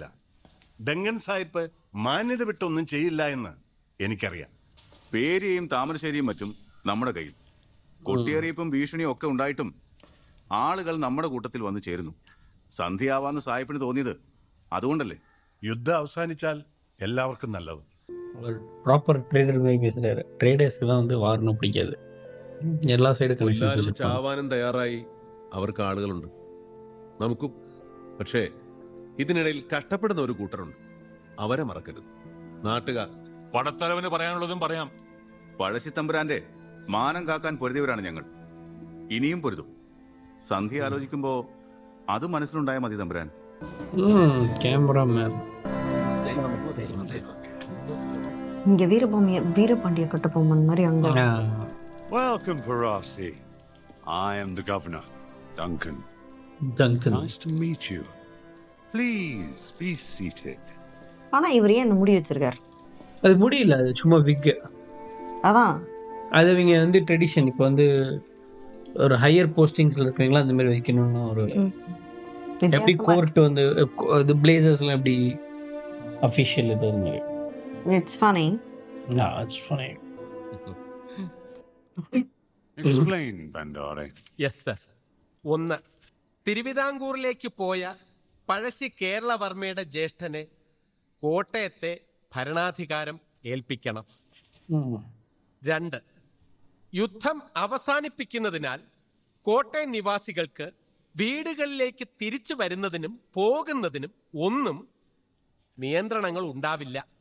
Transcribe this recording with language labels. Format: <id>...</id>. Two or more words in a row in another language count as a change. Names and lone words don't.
<ml>ഡങ്കൻ സാഹിബ് മാന്യത വിട്ടൊന്നും ചെയ്യില്ല എന്ന് എനിക്കറിയാം. പേരിയും താമരശ്ശേരിയും മറ്റും നമ്മുടെ കയ്യിൽ. കൊട്ടിയറിയിപ്പും ഭീഷണിയും ഒക്കെ ഉണ്ടായിട്ടും ആളുകൾ നമ്മുടെ കൂട്ടത്തിൽ വന്നു ചേരുന്നു. സന്ധിയാവാന്ന് സാഹിബിന് തോന്നിയത് അതുകൊണ്ടല്ലേ? യുദ്ധം അവസാനിച്ചാൽ എല്ലാവർക്കും നല്ലത്.</ml> <en>proper trader</en> <ta>மாதிரி பேசுறாரு. ட்ரேடர்ஸ்க்கு தான் வந்து வார்னு பிடிக்காது.</ta> <ml>എല്ലാ സൈഡ് കൊല്ലാനും കണക്ഷൻസ് ചാവാനും തയ്യാറായി അവർക്ക് ആളുകളുണ്ട്, നമുക്കും. പക്ഷേ ഇതിനിടയിൽ കഷ്ടപ്പെടുന്ന ഒരു കൂട്ടരുണ്ട്. അവരെ മറക്കരുത്. നാട്ടുകാർ. പടത്തലവന് പറയാനുള്ളതും പറയാം. പഴശ്ശിത്തമ്പുരാന്റെ മാനം കാക്കാൻ പൊരുതിയവരാണ് ഞങ്ങൾ. ഇനിയും പൊരുതും. സന്ധി ആലോചിക്കുമ്പോ അത് മനസ്സിലുണ്ടായ മതി തമ്പുരാൻ.</ml> <ta>கேமராமேன் இங்க வீரபாண்டிய கட்டபொம்மன் மாதிரி அங்க.</ta> <en>Welcome, Parasi. I am the governor, Duncan. Nice to meet you. Please be seated.</en> <ta>ஆனா இவர் ஏன் இந்த முடி வச்சிருக்காரு? அது முடியல, அது சும்மா விக். அதான் அது இவங்க வந்து ட்ரெடிஷன். இப்போ வந்து ஒரு</ta> <en>higher postings</en> <ta>இருக்கீங்களா அந்த மாதிரி வைக்கணும்னு ஒரு எப்படி கோர்ட் வந்து இது பிளேசர்ஸ்ல எப்படி அஃபிஷியல் இது மாதிரி.</ta> <en>it's funny. it's funny. Explain, Bandare. yes sir.</en> <ml>1, തിരുവിതാംകൂറിലേക്ക് പോയ പഴശ്ശി കേരളവർമ്മയുടെ ജ്യേഷ്ഠനെ കോട്ടയത്തെ ഭരണാധികാരം ഏൽപ്പിക്കണം. 2, യുദ്ധം അവസാനിപ്പിക്കുന്നതിനാൽ കോട്ടയം നിവാസികൾക്ക് വീടുകളിലേക്ക് തിരിച്ചു വരുന്നതിനും പോകുന്നതിനും ഒന്നും നിയന്ത്രണങ്ങൾ ഉണ്ടാവില്ല.</ml>